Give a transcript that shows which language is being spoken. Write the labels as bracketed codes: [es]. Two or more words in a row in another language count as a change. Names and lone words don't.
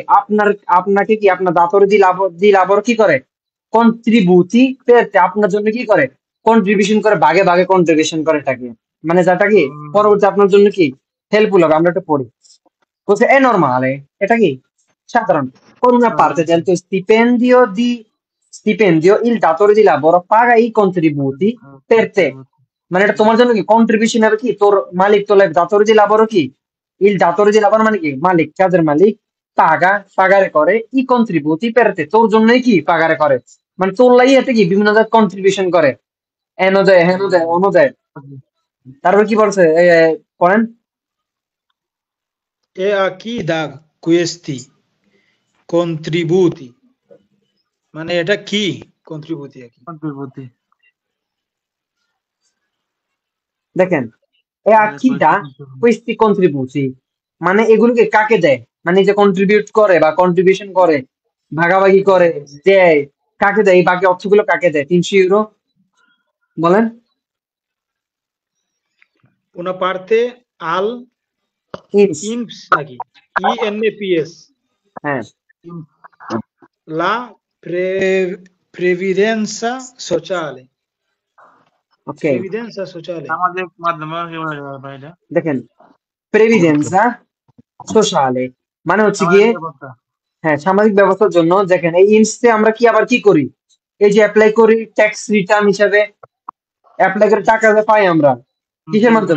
[bn] আপনাকে কি আপনার [it] datore di lavoro [bn] কি করে? কন্ট্রিবিউটি পেতে আপনার জন্য কি করে? কন্ট্রিবিউশন করে, ভাগে ভাগে কন্ট্রিবিউশন করে এটাকে, মানে যেটা কি পরবর্তী আপনার জন্য কি হেল্পফুল হবে। আমরা একটু পড়ি, বলছে [it] è normale, [bn] এটা কি সাধারণ। [it] con una parte del tuo stipendio il datore di lavoro paga i contributi per te, [bn] মানে এটা তোমার জন্য কি কন্ট্রিবিউশন হবে, কি তোর মালিক তোর দাতরে [it] di lavoro [bn] কি [it] il datore di lavoro [bn] মানে কি মালিক, কাজের মালিক, পাগারে করে [it] i contributi per te, [bn] তোর জন্যই কি পাগারে করে, মানে তোর লাগি এতে কি বিভিন্ন জায়গায় কন্ট্রিবিউশন করে, এনো দেয় হেনো দেয় অনো দেয়। তারপর কি বলছে করেন? [it] E a chi da questi contributi [bn] মানে এটা কি কন্ট্রিবিউটি কি? কন্ট্রিবিউটি দেখেন এ আকিটা [it] questi contributi [bn] মানে এগুলোকে কাকে দেয়, মানে যে কন্ট্রিবিউট করে বা কন্ট্রিবিউশন করে, ভাগাভাগি করে, দেয়, কাকে দেয়? এই বাকি অর্থগুলো কাকে দেয়? 300 ইউরো বলেন। [it] Una parte al [bn] ইনস, INPS নাকি? INPS হ্যাঁ [it] la previdenza sociale. [bn] ওকে। [it] Previdenza sociale. [bn] সামাজিক মাধ্যমে কি বলা যায় ভাই এটা? দেখেন [it] previdenza sociale [bn] মানে হচ্ছে গিয়ে সামাজিক ব্যবস্থা। হ্যাঁ সামাজিক ব্যবস্থার জন্য। দেখেন এই ইনসে আমরা কি আবার কি করি, এই যে অ্যাপ্লাই করি ট্যাক্স রিটার্ন হিসাবে, অ্যাপ্লাই করে টাকা যে পাই আমরা কিসের মাধ্যমে?